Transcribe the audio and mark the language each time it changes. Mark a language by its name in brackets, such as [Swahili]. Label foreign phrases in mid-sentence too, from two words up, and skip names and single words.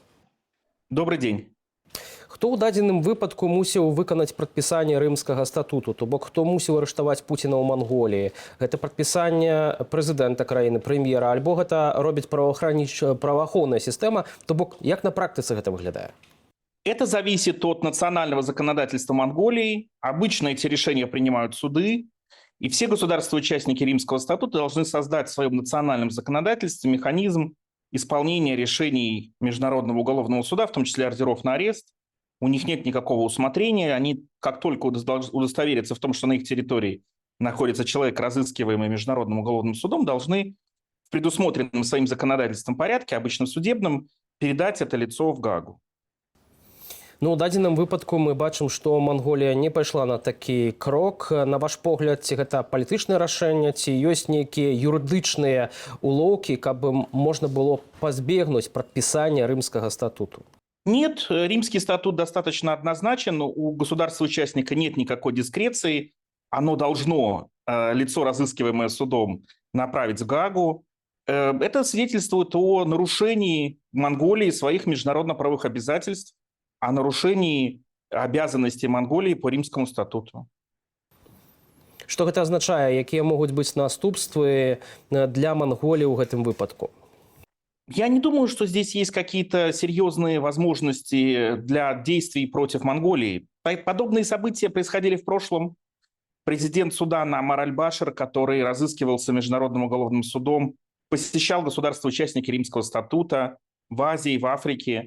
[Russian] Добрый день. [Belarusian] Хто ў дадзеным выпадку мусіў выканаць прадпісанне рымскага статуту? То бок, хто мусіў арыштаваць Пуціна ў Манголіі? Гэта прадпісанне прэзідэнта краіны, прэм'ера, альбо гэта робіць праваахоўная сістэма? То бок, як на практыцы гэта выглядае? [Russian] Это зависит от национального законодательства Монголии. Обычно эти решения принимают суды. И все государства-участники Римского статута должны создать в своем национальном законодательстве механизм исполнения решений Международного уголовного суда, в том числе ордеров на арест. У них нет никакого усмотрения. Они, как только удостоверятся в том, что на их территории находится человек, разыскиваемый Международным уголовным судом, должны в предусмотренном своим законодательством порядке, обычно судебном, передать это лицо в Гаагу. [Belarusian] Ну, у дадзеным выпадку мы бачым, што Манголія не пайшла на такі крок. На ваш погляд, ці гэта палітычнае рашэнне, ці ёсць нейкія юрыдычныя улоўкі, каб можна было пазбегнуць прадпісання рымскага статуту? [Russian] Нет, Римский статут достаточно однозначен. У государства-участника нет никакой дискреции. Оно должно лицо, разыскиваемое судом, направить в Гаагу. Это свидетельствует о нарушении Монголии своих международно-правовых обязательств, о нарушении обязанностей Монголии по Римскому статуту. [Belarusian] Што гэта азначае? Якія могуць быць наступствы для Манголіі ў гэтым выпадку? [Russian] Я не думаю, что здесь есть какие-то серьезные возможности для действий против Монголии. Подобные события происходили в прошлом. Президент Судана Амар аль-Башир, который разыскивался Международным уголовным судом, посещал государства-участники Римского статута в Азии, в Африке.